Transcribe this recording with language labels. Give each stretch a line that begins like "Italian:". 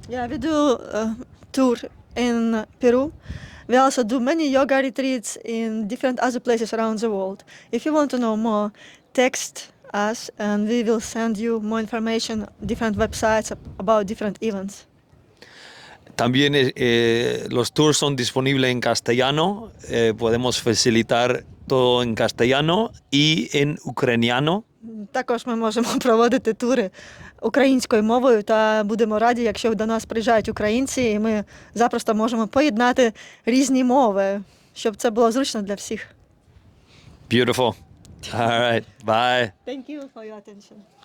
English: Yeah, we do a tour in Peru. We also do many yoga retreats in different other places around the world. If you want to know more, text us and we will send you more information, different websites about different events.
Spanish: También los tours son disponibles en castellano. Podemos facilitar todo en castellano y en ucraniano.
Ukrainian: Також ми можемо проводити тури українською мовою, та будемо раді, якщо до нас приїжджають українці, і ми запросто можемо поєднати різні мови, щоб це було зручно для всіх.
English: Beautiful. All right. Bye. Thank you for your attention.